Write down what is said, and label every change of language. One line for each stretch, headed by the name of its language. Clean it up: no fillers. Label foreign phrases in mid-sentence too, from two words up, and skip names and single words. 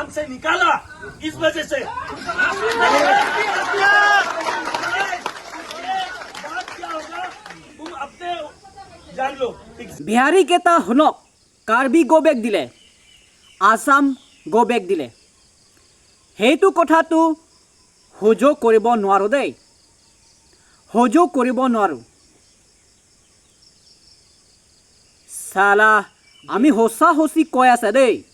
Hindi: काम से निकाला इस वजह से बात क्या होगा तुम अपने जान लो।
Assamese: বিহাৰী কেইটা শুনক কাৰ্বি
English: go back
Assamese: দিলে আসাম
English: go back
Assamese: দিলে সেইটো কথাটো সহ্য কৰিব নোৱাৰোঁ দেই সহ্য কৰিব নোৱাৰোঁ সালা আমি সঁচা সঁচি কৈ আছে দেই